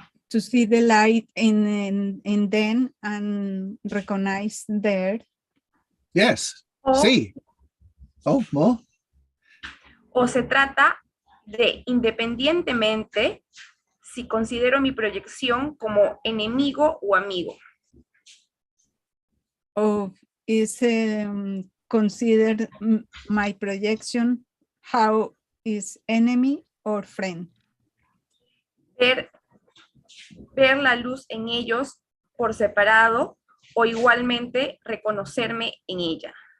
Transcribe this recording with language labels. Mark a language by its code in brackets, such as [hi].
[en] To see the light in them and recognize there. Yes. [es] O, [en] See. Oh, more. [es] o se trata de, independientemente, si considero mi proyección como enemigo o amigo. [en] Or is considered my projection how is enemy or friend. [es] Ver la luz en ellos por separado o igualmente reconocerme en ella.